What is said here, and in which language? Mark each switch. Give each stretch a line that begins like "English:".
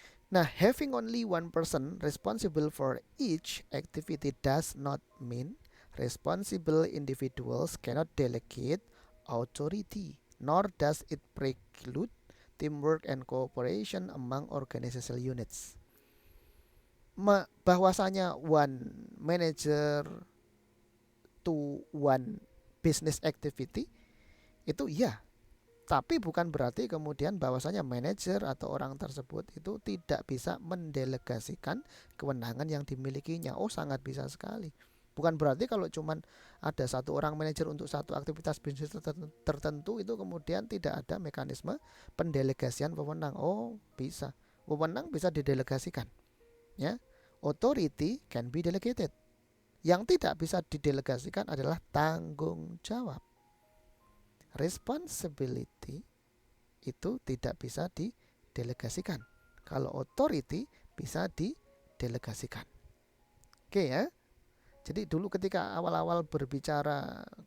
English: Nah, having only one person responsible for each activity does not mean responsible individuals cannot delegate authority, nor does it preclude teamwork and cooperation among organizational units.
Indonesian: Bahwasanya
English: one manager to one business activity
Indonesian: itu iya, tapi bukan berarti kemudian bahwasanya manajer atau orang tersebut itu tidak bisa mendelegasikan kewenangan yang dimilikinya. Oh, sangat bisa sekali. Bukan berarti kalau cuman ada satu orang manajer untuk satu aktivitas bisnis tertentu itu kemudian tidak ada mekanisme pendelegasian wewenang. Oh, bisa. Wewenang bisa didelegasikan. Ya.
English: Authority can be delegated.
Indonesian: Yang tidak bisa didelegasikan adalah tanggung jawab. Responsibility itu tidak bisa didelegasikan. Kalau authority bisa didelegasikan. Oke ya. Jadi dulu ketika awal-awal berbicara